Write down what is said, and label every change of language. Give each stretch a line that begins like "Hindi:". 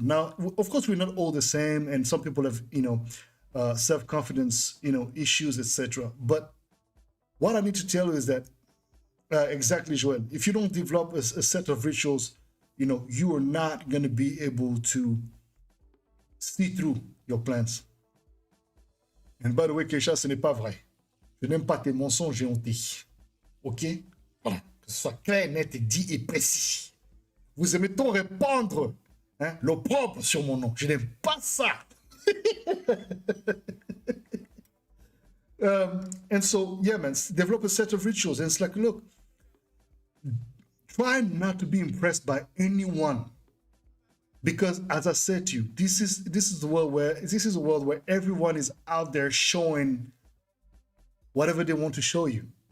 English: Now, of course, we're not all the same, and some people have, you know, self-confidence, you know, issues, etc. But what I need to tell you is that exactly, Joel. If you don't develop a set of rituals, you know, you are not going to be able to see through your plans. And by the way,
French: Keisha, ce n'est pas vrai. Je n'aime pas tes mensonges et hontés. OK? Voilà. Que ce soit clair, net, et dit et précis. Vous aimez tant répandre hein, l'opprobre sur mon nom. Je n'aime pas ça.
English: And so, yeah, man, develop a set of rituals. And it's like, look, try not to be impressed by anyone, because, as I said to you, this is a world where everyone is out there showing whatever they want to show you.